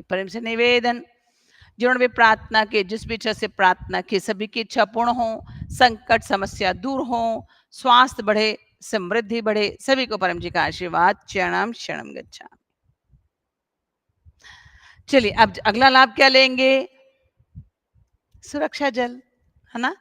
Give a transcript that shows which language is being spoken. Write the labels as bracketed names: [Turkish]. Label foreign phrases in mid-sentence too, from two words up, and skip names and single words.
[Hindi] परम से निवेदन, जिन्होंने भी प्रार्थना की, जिस भी इच्छा से प्रार्थना की, सभी की इच्छा पूर्ण हो, संकट समस्या दूर हो, स्वास्थ्य बढ़े, समृद्धि बढ़े, सभी को परम जी का आशीर्वाद। [Sanskrit] शरणम शरणम गच्छामि। [Hindi] चलिए अब अगला लाभ क्या लेंगे? सुरक्षा जल, है ना?